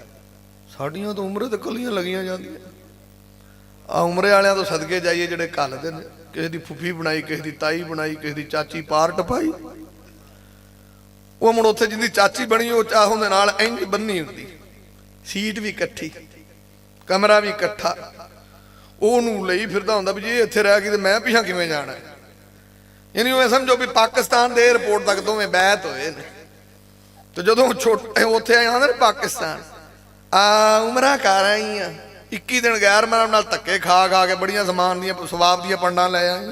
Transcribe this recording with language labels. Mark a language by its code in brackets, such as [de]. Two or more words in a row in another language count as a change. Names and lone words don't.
[pa] ਸਾਡੀਆਂ ਤੋ ਉਮਰ ਤੇ ਕੱਲੀਆਂ ਲੱਗੀਆਂ ਜਾਂਦੀਆਂ। ਆ ਉਮਰੇ ਵਾਲੀਆਂ ਤੋ ਸਦਕੇ ਜਾਈਏ ਜਿਹੜੇ ਘੱਲਦੇ ਨੇ, ਕਿਸੀ ਦੀ ਫੁੱਫੀ ਬਣਾਈ, ਕਿਸੀ ਦੀ ਤਾਈ ਬਣਾਈ, ਕਿਸੀ ਦੀ ਚਾਚੀ ਪਾਰ ਟਪਾਈ। ਵੋ ਮੁੜ ਉੱਥੇ ਜਿੰਦੀ ਚਾਚੀ ਬਣੀ ਵੋ ਚਾਹ ਉਹਦੇ ਨਾਲ ਇੰਜ ਬੰਨ੍ਹੀ ਹੁੰਦੀ, ਸੀਟ ਭੀ ਇਕੱਠੀ, ਕਮਰਾ ਭੀ ਇਕੱਠਾ। ਉਹਨੂੰ ਲਈ ਫਿਰਦਾ ਹੁੰਦਾ ਵੀ ਜੇ ਇੱਥੇ ਰਹਿ ਗਈ ਤੇ ਮੈਂ ਪਿਛਾਂ ਕਿਵੇਂ ਜਾਣਾ। ਯਾਨੀ ਉਹ ਸਮਝੋ ਵੀ ਪਾਕਿਸਤਾਨ ਦੇ 에ਅਰਪੋਰਟ ਤੱਕ ਦੋਵੇਂ ਬੈਤ ਹੋਏ ਨੇ। ਤੇ ਜਦੋਂ ਛੋਟੇ ਉੱਥੇ ਆਏ ਹੁੰਦੇ ਨੇ ਪਾਕਿਸਤਾਨ ਆ ਉਮਰਾਂ ਕਰ ਆਈ ਆ 21 ਦਿਨ ਗੈਰ ਮਹਿਰਮ ਨਾਲ ਧੱਕੇ ਖਾ ਖਾ ਕੇ ਬੜੀਆਂ ਸਮਾਨ ਦੀਆਂ ਸਵਾਬ ਦੀਆਂ ਪੰਡਾਂ ਲੈ ਆਏ।